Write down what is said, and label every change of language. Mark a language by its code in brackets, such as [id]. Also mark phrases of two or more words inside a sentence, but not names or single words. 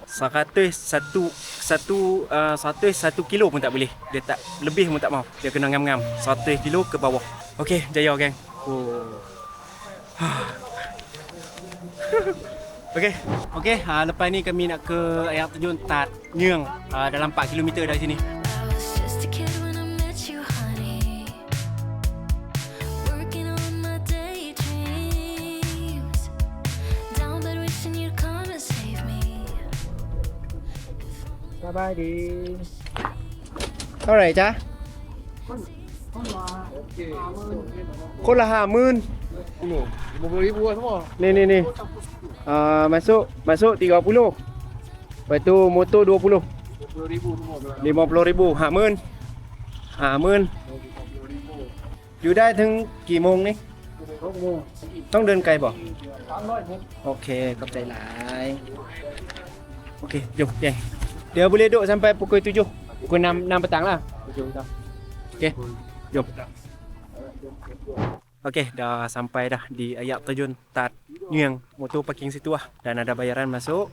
[ms] 100 kilo pun tak boleh. Dia tak lebih pun tak mau. Dia kena ngam-ngam 100 kilo ke bawah. Okey, jaya geng. Okey, lepas ni kami nak ke air terjun Tat Nyeung dalam 4 km dari sini. [en] I was just a kid when I met you, honey. Working on my daydreams. Down bed wishing you'd come and save me. [th] สบายดี เท่าไหร่จ๊ะคนละ50,000 [ms] RM50,000 lah semua. Ni. Masuk 30. Lepas tu motor 20. RM50,000 semua. [th] Ha men.อยู่ได้ถึงกี่โมงนี่ต้องเดินไกลบ่ โอเคขอบใจหลาย [ms] Okey, jom geng. Dia boleh duduk sampai pukul 7. Pukul 6 petang lah. Okey, jom. Okey, dah sampai dah di Ayak Terjun Tat Nyeng. Motor parking situ lah. Dan ada bayaran masuk.